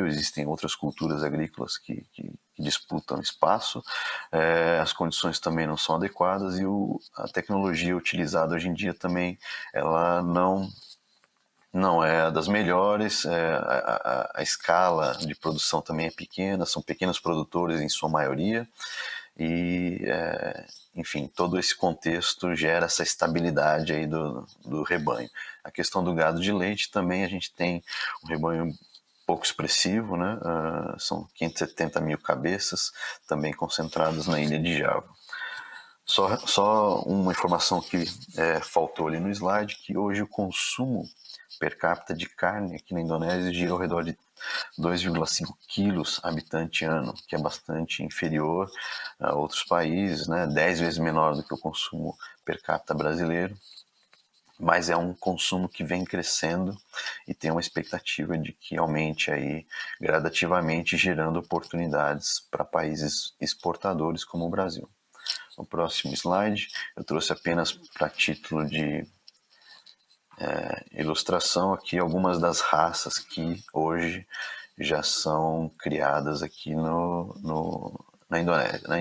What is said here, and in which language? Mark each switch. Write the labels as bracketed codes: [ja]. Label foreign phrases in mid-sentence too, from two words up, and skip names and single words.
[pt] existem outras culturas agrícolas que disputam espaço, as condições também não são adequadas, e a tecnologia utilizada hoje em dia também ela não é das melhores, a escala de produção também é pequena, são pequenos produtores em sua maioria, e enfim, todo esse contexto gera essa estabilidade aí do rebanho. A questão do gado de leite também, a gente tem um rebanho pouco expressivo, né? São 570 mil cabeças, também concentradas na ilha de Java. Só uma informação que faltou ali no slide, que hoje o consumo per capita de carne aqui na Indonésia gira ao redor de 2,5 quilos habitante ano, que é bastante inferior a outros países, né? 10 vezes menor do que o consumo per capita brasileiro, mas é um consumo que vem crescendo e tem uma expectativa de que aumente aí gradativamente, gerando oportunidades para países exportadores como o Brasil. No próximo slide, eu trouxe apenas para título de ilustração aqui algumas das raças que hoje já são criadas aqui na Indonésia, né?